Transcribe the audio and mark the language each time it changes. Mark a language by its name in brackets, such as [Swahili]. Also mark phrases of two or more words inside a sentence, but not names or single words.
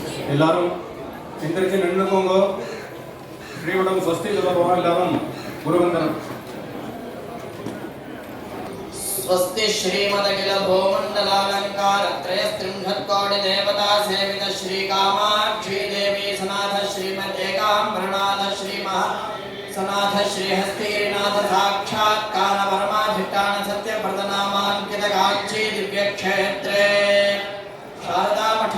[Tamil] எல்லாரும் எந்திரிச்சு நின்றுக்கோங்க. ஸ்ரீவிடம் ஸ்வஸ்தி சொல்லுவோம். எல்லாரும் குருவந்தனம். [Sanskrit] स्वस्ति श्रीमदखिल भूमंडलालंकार त्रयस्त्रिंशत्कोटि देवता सेवित श्री कामाक्षी देवी सनाथ श्रीमदेकाम्बरनाथ श्री महा सनाथ श्री हस्तीनाथ साक्षात् काल परमाधिष्ठान सत्य प्रदनामांकित कांची दिव्य क्षेत्रे शारदा मठ